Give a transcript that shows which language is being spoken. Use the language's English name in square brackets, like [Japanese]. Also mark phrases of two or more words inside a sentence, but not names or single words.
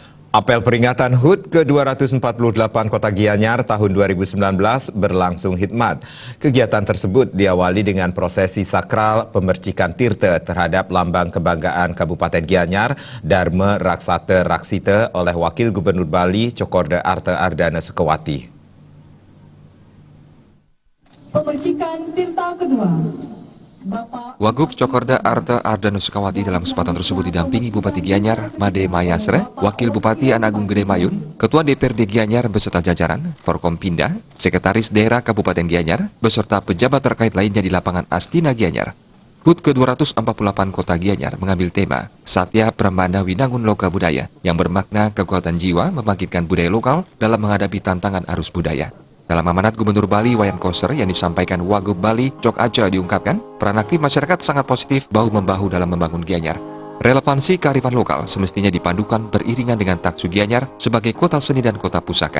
[Indonesian] Apel peringatan HUT ke-248 Kota Gianyar tahun 2019 berlangsung hikmat. Kegiatan tersebut diawali dengan prosesi sakral pemercikan tirta terhadap lambang kebanggaan Kabupaten Gianyar Dharma Raksata Raksita oleh Wakil Gubernur Bali Cokorda Arta Ardana Sukawati. Pemercikan tirta kedua. Wagub Cokorda Arta Ardana Sukawati dalam kesempatan tersebut didampingi Bupati Gianyar Made Mayasre, Wakil Bupati Anagung Gede Mayun, Ketua DPRD Gianyar beserta jajaran, Forkompinda, Sekretaris Daerah Kabupaten Gianyar, beserta pejabat terkait lainnya di lapangan Astina Gianyar. HUT ke-248 Kota Gianyar mengambil tema Satya Pramana Winangun Loka Budaya yang bermakna kekuatan jiwa membangkitkan budaya lokal dalam menghadapi tantangan arus budaya. Dalam amanat Gubernur Bali Wayan Koster yang disampaikan Wagub Bali Cok Aca diungkapkan, peran aktif masyarakat sangat positif bahu-membahu dalam membangun Gianyar. Relevansi kearifan lokal semestinya dipadukan beriringan dengan taksu Gianyar sebagai kota seni dan kota pusaka.